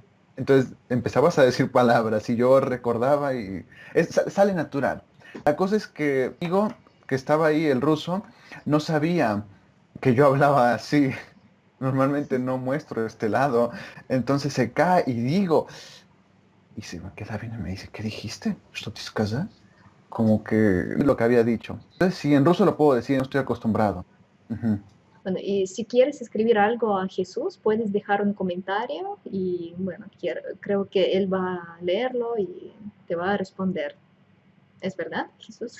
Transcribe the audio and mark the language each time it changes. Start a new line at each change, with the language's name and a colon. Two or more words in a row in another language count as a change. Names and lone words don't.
Spanish: Entonces empezabas a decir palabras y yo recordaba y sale natural. La cosa es que digo que estaba ahí el ruso, no sabía que yo hablaba así. Normalmente no muestro este lado. Entonces se cae y digo, y se me queda bien y me dice, ¿qué dijiste?
Russian: ¿Что ты сказал?
Spanish: Como que lo que había dicho. Entonces, sí, en ruso lo puedo decir, no estoy acostumbrado. Ujú. Bueno, y si quieres escribir algo a Jesús, puedes dejar un comentario y bueno, creo que él va a leerlo y te va a responder. ¿Es verdad, Jesús?